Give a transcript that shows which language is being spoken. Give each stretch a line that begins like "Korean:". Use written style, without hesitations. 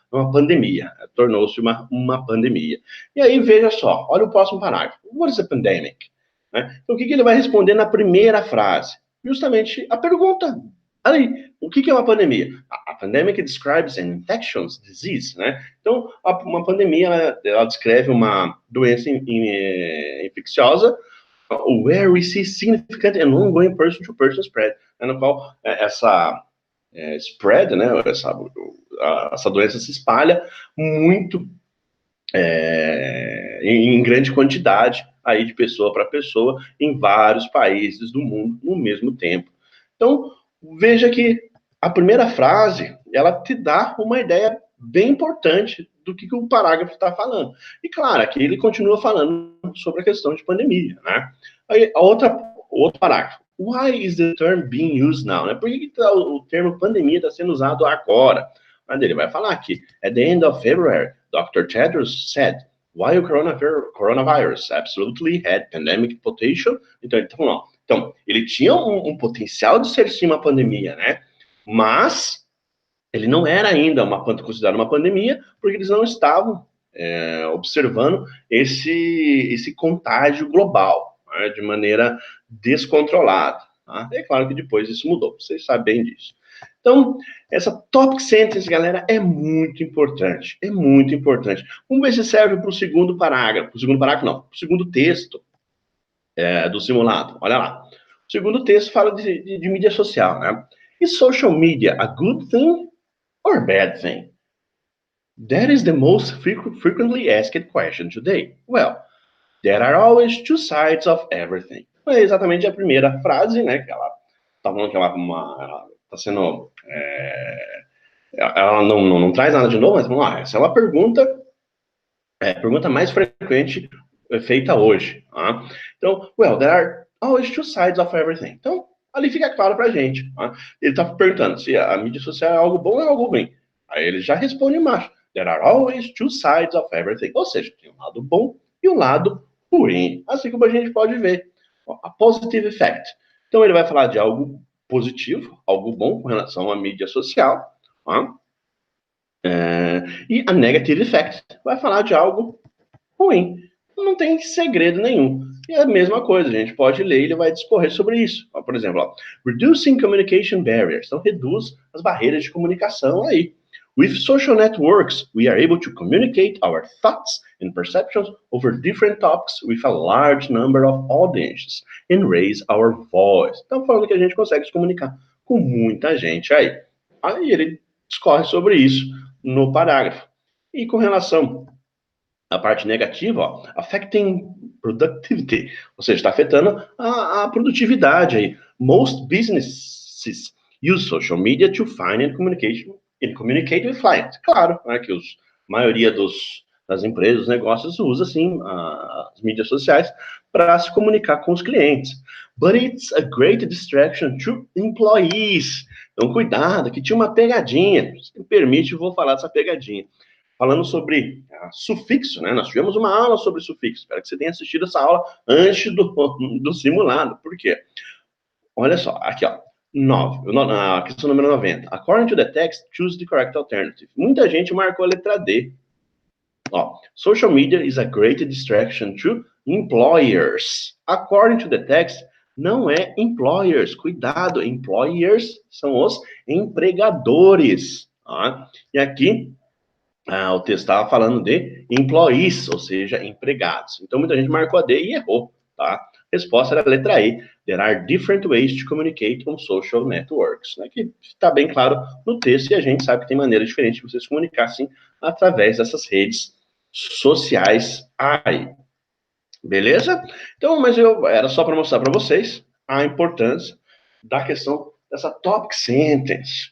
Portuguese: uma pandemia, tornou-se uma pandemia. E aí, veja só, olha o próximo parágrafo.
English: What is a pandemic?
Portuguese: Né? Então, o que ele vai responder na primeira frase? Justamente a pergunta. Aí, o que é uma pandemia?
English: A pandemic describes an infectious disease, né?
Portuguese: Então, uma pandemia, ela descreve uma doença infecciosa
English: where we see significant and ongoing person-to-person spread,
Portuguese: né, no qual essa spread, né, essa doença se espalha muito em grande quantidade aí de pessoa para pessoa em vários países do mundo no mesmo tempo. Então, veja que a primeira frase, ela te dá uma ideia bem importante do que o parágrafo está falando. E claro, aqui ele continua falando sobre a questão de pandemia, né? Aí, outro parágrafo.
English: Why is the term being used now? Né?
Portuguese: Por que o termo pandemia está sendo usado agora? Mas ele vai falar aqui.
English: At the end of February, Dr. Tedros said, while coronavirus absolutely had pandemic potential.
Portuguese: Então, ele tinha um potencial de ser sim uma pandemia, né? Mas ele não era ainda considerado uma pandemia, porque eles não estavam observando esse contágio global, né, de maneira descontrolada. Tá? É claro que depois isso mudou, vocês sabem bem disso. Então, essa topic sentence, galera, é muito importante. É muito importante. Vamos ver se serve para o segundo parágrafo. Para o segundo parágrafo, não. Para o segundo texto do simulado. Olha lá. O segundo texto fala de mídia social, né?
English: Is social media a good thing or bad thing? That is the most frequently asked question today. Well, there are always two sides of everything.
Portuguese: É exatamente a primeira frase, né? Que ela tá falando que ela tá sendo... ela não traz nada de novo, mas vamos lá. Essa é uma pergunta mais frequente feita hoje. Tá?
English: Então, well, there are always two sides of everything.
Portuguese: Então, ali fica claro pra gente. Tá? Ele tá perguntando se a mídia social é algo bom ou é algo ruim. Aí ele já responde embaixo.
English: There are always two sides of everything.
Portuguese: Ou seja, tem um lado bom e um lado ruim. Assim como a gente pode ver.
English: A positive effect.
Portuguese: Então, ele vai falar de algo positivo, algo bom com relação à mídia social. Tá? E a negative effect vai falar de algo ruim. Não tem segredo nenhum. E é a mesma coisa, a gente pode ler e ele vai discorrer sobre isso. Por exemplo,
English: reducing communication barriers.
Portuguese: Então, reduz as barreiras de comunicação aí.
English: With social networks, we are able to communicate our thoughts and perceptions over different topics with a large number of audiences and raise our voice.
Portuguese: Então, falando que a gente consegue se comunicar com muita gente aí. Aí ele discorre sobre isso no parágrafo. E com relação à parte negativa,
English: affecting productivity,
Portuguese: ou seja, está afetando a produtividade aí.
English: Most businesses use social media to find and communicate with clients.
Portuguese: Claro, né, que a maioria das empresas, dos negócios, usa, sim, as mídias sociais para se comunicar com os clientes.
English: But it's a great distraction to employees.
Portuguese: Então, cuidado, que tinha uma pegadinha. Se me permite, eu vou falar dessa pegadinha. Falando sobre sufixo, né? Nós tivemos uma aula sobre sufixo. Espero que você tenha assistido essa aula antes do simulado. Por quê? Olha só, aqui, ó. A questão número 90.
English: According to the text, choose the correct alternative.
Portuguese: Muita gente marcou a letra D.
English: Ó, social media is a great distraction to employers. According to the text,
Portuguese: não é employers. Cuidado, employers são os empregadores. Tá? E aqui, o texto estava falando de employees, ou seja, empregados. Então, muita gente marcou a D e errou. Tá? A resposta era a letra E.
English: There are different ways to communicate on social networks.
Portuguese: Né? Que está bem claro no texto e a gente sabe que tem maneiras diferentes de você se comunicar, sim, através dessas redes sociais aí. Beleza? Então, mas era só para mostrar para vocês a importância da questão dessa topic sentence.